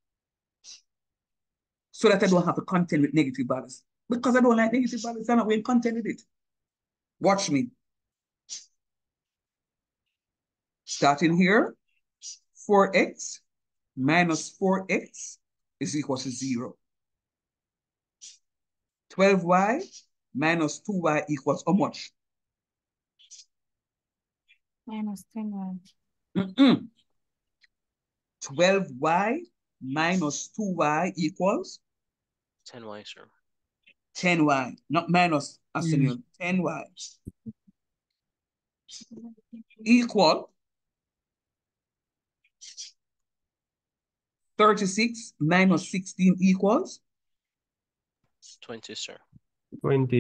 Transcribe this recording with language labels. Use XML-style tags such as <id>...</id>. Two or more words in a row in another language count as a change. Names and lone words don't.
<en>So that I don't have to contend with negative values. Because I don't like negative values, I'm not going to contend with it. Watch me. Starting here, 4x minus 4x is equal to 0. 12y minus 2y equals how much? Minus 10y. 12y minus 2y equals 10y, sir. 10y, not minus, Arsenio, 10y equal 36 minus 16 equals 20, sir. 20.</en>